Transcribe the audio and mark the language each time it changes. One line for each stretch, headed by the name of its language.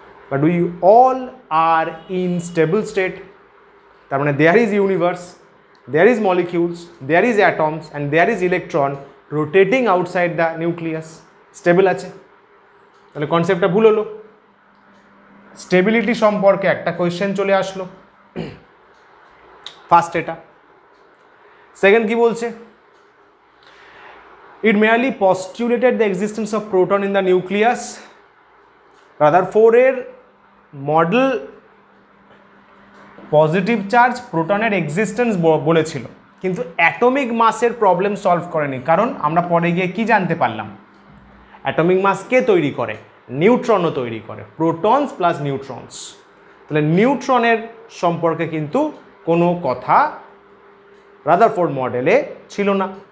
English: But we all are in stable state.
Bangla: তার মানে
English: there is universe, there is molecules, there is atoms and there is electron rotating outside the nucleus,
Bangla: stable আছে। তাহলে কনসেপ্টটা ভুল হলো। Stability সম্পর্কে একটা কোয়েশ্চেন চলে আসলো, ফার্স্ট এটা। সেকেন্ড কি বলছে?
English: It merely postulated the existence of proton in the nucleus.
Bangla: রাদারফোর্ডের model positive charge প্রোটনের existence বলেছিল, কিন্তু অ্যাটমিক মাসের প্রবলেম সলভ করেনি। কারণ আমরা পরে গিয়ে কি জানতে পারলাম? অ্যাটমিক মাস কে তৈরি করে? নিউট্রনও তৈরি করে, প্রোটনস প্লাস নিউট্রনস। তাহলে নিউট্রনের সম্পর্কে কিন্তু কোনো কথা রাদারফোর্ড মডেলে ছিল না।